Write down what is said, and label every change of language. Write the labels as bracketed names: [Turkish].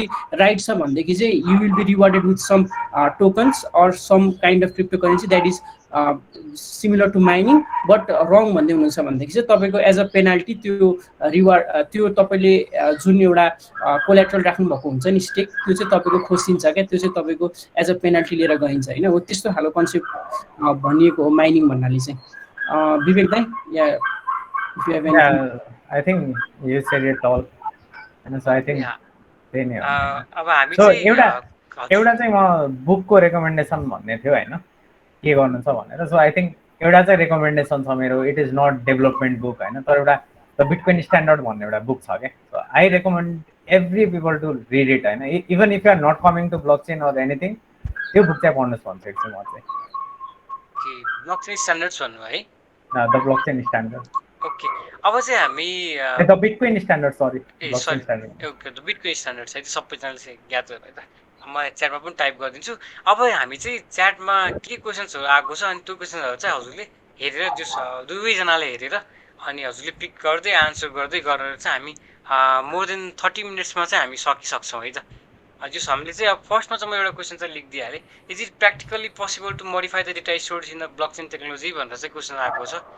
[Nepali] यदि राइट छ भनेदेखि चाहिँ [English] You will be rewarded with some tokens or some kind of cryptocurrency that is similar to mining. [Nepali] But रङ भन्दै हुनुहुन्छ भनेदेखि चाहिँ तपाईँको एज अ पेनाल्टी त्यो रिवार्ड त्यो तपाईँले जुन एउटा कोल्याट्रल राख्नुभएको हुन्छ नि स्टेक, त्यो चाहिँ तपाईँको खोसिन्छ क्या, त्यो चाहिँ तपाईँको एज अ पेनाल्टी लिएर गइन्छ होइन। हो त्यस्तो खालको कन्सेप्ट भनिएको हो माइनिङ भन्नाले चाहिँ। [English] विवेक दाइ या if you have anything. Yeah, I think you said it all. And so I think या [Nepali] त्यही नै हो होइन। अब हामी सो चाहिँ एउटा हजुर एउटा चाहिँ म बुकको रेकमेन्डेसन भन्ने थियो होइन, के गर्नु छ भनेर। [English] so I think [Nepali] एउटा चाहिँ रेकमेन्डेसन छ मेरो, [English] it is not development book [Nepali] होइन, तर एउटा द बिटकोइन स्ट्यान्डर्ड भन्ने एउटा बुक छ क्या। [English] so I recommend every people to read it होइन, even if you are not coming to blockchain or anything, [Nepali] त्यो बुक चाहिँ पढ्नुहोस् भन्छु एकछिन म चाहिँ। कि ब्लक चेन स्ट्यान्डर्ड्स भन्नु है। [English] the blockchain standard, [Nepali] okay, अब चाहिँ हामी [English] The bitcoin standard, sorry a blockchain sorry standard. [Nepali] Okay the bitcoin standards है, सबैजनाले चाहिँ ज्ञात भयो है त। म च्याटमा पनि टाइप गरिदिन्छु। अब हामी चाहिँ च्याटमा के क्वेसन्सहरू आएको छ अनि त्यो क्वेसन्सहरू चाहिँ हजुरले हेरेर जो दुवैजनाले हेरेर अनि हजुरले पिक गर्दै आन्सर गर्दै गरेर चाहिँ हामी मोर देन 30 मिनट्समा चाहिँ हामी सकिसक्छौँ है त। जस हामीले चाहिँ अब फर्स्टमा चाहिँ म एउटा क्वेसन चाहिँ लेखिदिइहालेँ, [English] is it practically possible to modify the data stored in the blockchain technology [Nepali] भनेर चाहिँ क्वेसन आएको छ।